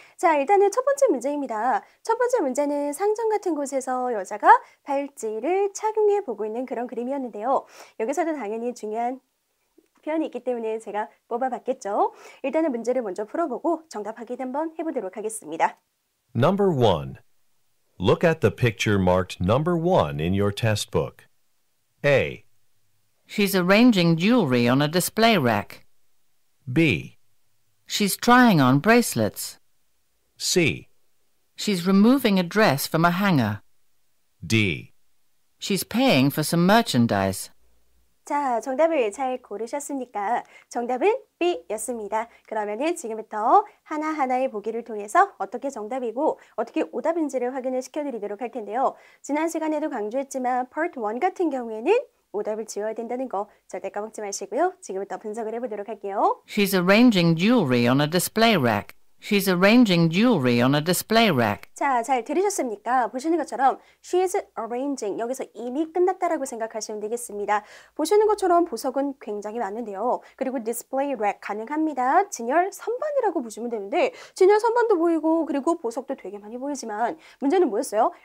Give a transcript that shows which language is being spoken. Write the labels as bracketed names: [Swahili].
[Korean] 자, 일단은 첫 번째 문제입니다. 첫 번째 문제는 상점 같은 곳에서 여자가 팔찌를 착용해 보고 있는 그런 그림이었는데요. 여기서도 당연히 중요한 표현이 있기 때문에 제가 뽑아봤겠죠. 일단은 문제를 먼저 풀어보고 정답 확인 한번 해보도록 하겠습니다. [English] Number 1. Look at the picture marked number 1 in your test book. A. She's arranging jewelry on a display rack. B. She's trying on bracelets. C. She's removing a dress from a hanger. D. She's paying for some merchandise. [Korean] 자, 정답을 잘 고르셨습니까? 정답은 B였습니다. 그러면은 지금부터 하나하나의 보기를 통해서 어떻게 정답이고 어떻게 오답인지를 확인을 시켜드리도록 할 텐데요. 지난 시간에도 강조했지만 Part 1 같은 경우에는 오답을 지워야 된다는 거 절대 까먹지 마시고요. 지금부터 분석을 해보도록 할게요. [English] She's arranging jewelry on a display rack. She's arranging jewelry on a display rack. [Korean] 자, 잘 들으셨습니까? 보시는 것처럼 [English] she's arranging, [Korean] 여기서 이미 끝났다라고 생각하시면 되겠습니다. 보시는 것처럼 보석은 굉장히 많은데요. 그리고 display rack 가능합니다. 진열 선반이라고 보시면 되는데 진열 선반도 보이고 그리고 보석도 되게 많이 보이지만 문제는 뭐였어요?